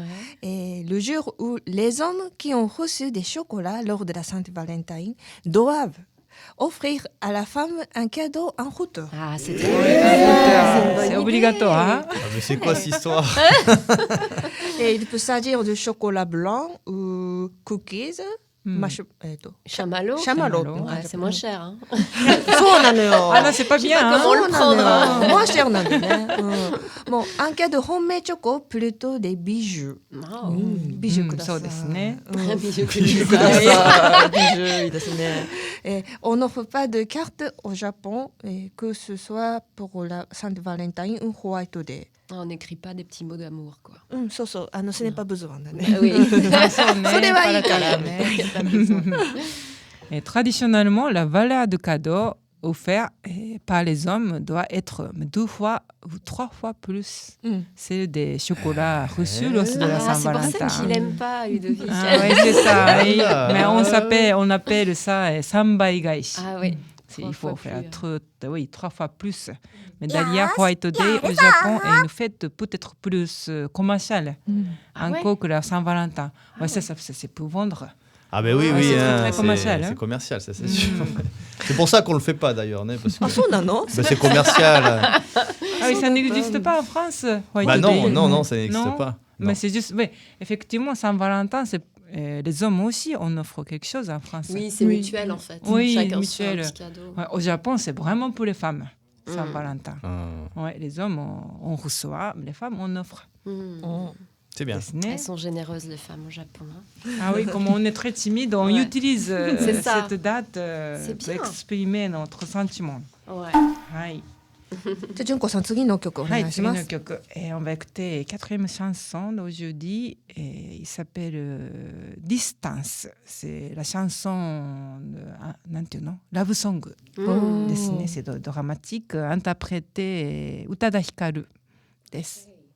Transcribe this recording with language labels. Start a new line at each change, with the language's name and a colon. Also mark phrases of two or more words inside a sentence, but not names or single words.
French: et le jour où les hommes qui ont reçu des chocolats lors de la Sainte-Valentin doivent offrir à la femme un cadeau en retour. Ah, c'est très bien. C'est obligatoire. Ah, mais c'est quoi cette histoire Et il peut s'agir de chocolat blanc ou cookies. Chamallow. Chamallow. Ouais, c'est moins cher. Hein.
Japanese: そうなのよ。
French: Ah là, c'est pas bien. Comment le prendre? Moins cher
Japanese: なんだね。
French: Bon, un cas de
English: homemade choco,
French: plutôt des bijoux. Oh.
Japanese: Bijoux ください。そうですね。
French: Bijou que Bijou tu Bijou,
Japanese: いいですね。
French: On n'offre pas de carte au Japon, que ce soit pour la Sainte-Valentin ou White Day. On n'écrit pas des petits mots d'amour, quoi.
Japanese: そうそう、
French: ce n'est pas besoin
Japanese: だね。
French: Oui.
Japanese: それはいいからね。
French: Et traditionnellement, la valeur du cadeau offert par les hommes doit être 2 fois ou 3 fois plus celle des chocolats reçus lors de la Ah, c'est pour Saint-Valentin. ça qu'il aime pas Ludovic. Ah, oui, c'est ça. Oui. Mais on appelle ça
Japanese: 三倍返し.
French: Ah oui. Il faut faire 3 fois plus. Mais Yes, d'ailleurs, White Day au Japon est une fête peut-être plus commerciale encore que la Saint-Valentin. Ouais, ça, c'est pour vendre. Ah ben oui, Ouais, oui, c'est hein, très commercial, hein. c'est commercial, ça c'est sûr. C'est pour ça qu'on le fait pas d'ailleurs, né, parce que
Japanese: あ、そうなの？
French: ben, c'est commercial. Ah oui, ça n'existe pas en France. White Bah non, Day. non, ça n'existe Non. pas. Mais Non. c'est juste, oui, effectivement, Saint-Valentin, c'est les hommes aussi, on offre quelque chose en France. Oui, c'est mutuel en fait. Oui, Chacun se fait un mutuel. petit cadeau. Ouais, au Japon, c'est vraiment pour les femmes, Saint-Valentin. Ah, Ouais, les hommes, on reçoit, les femmes, on offre. c'est bien. Elles sont généreuses les femmes au Japon. Hein. Ah oui, comme on est très timide, on Ouais. utilise C'est ça. cette date C'est pour bien. exprimer notre sentiment. Ouais.
Japanese: はい。じゃあ純子さん次の曲おはい、次願いします。の
French: 曲。On va écouter quatrième chanson d'aujourd'hui. Il s'appelle Distance. C'est la chanson de,
Japanese: なんていうの?
English: Love song
Japanese: ですね。
French: C'est dramatique, interprété 宇多田ヒカルです。